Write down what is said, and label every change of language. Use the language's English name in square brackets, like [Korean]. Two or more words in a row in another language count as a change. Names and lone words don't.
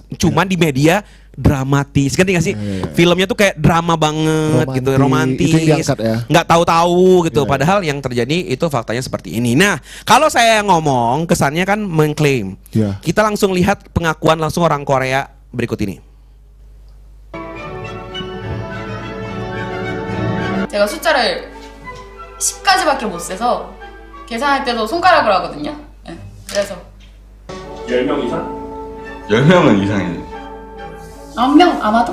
[Indonesian] Cuman di media dramatis, kan nggak sih? Filmnya tuh kayak drama banget gitu, romantis. Nggak tahu-tahu gitu. Padahal yang terjadi itu faktanya seperti ini. Nah, kalau saya ngomong kesannya kan mengklaim. Kita langsung lihat pengakuan langsung orang Korea berikut ini. [Korean] 제가 숫자를 10까지밖에 못 세서 계산할 때도 손가락으로 하거든요. 네, 그래서 10명 이상? 10명은 이상이죠. 9명 아마도?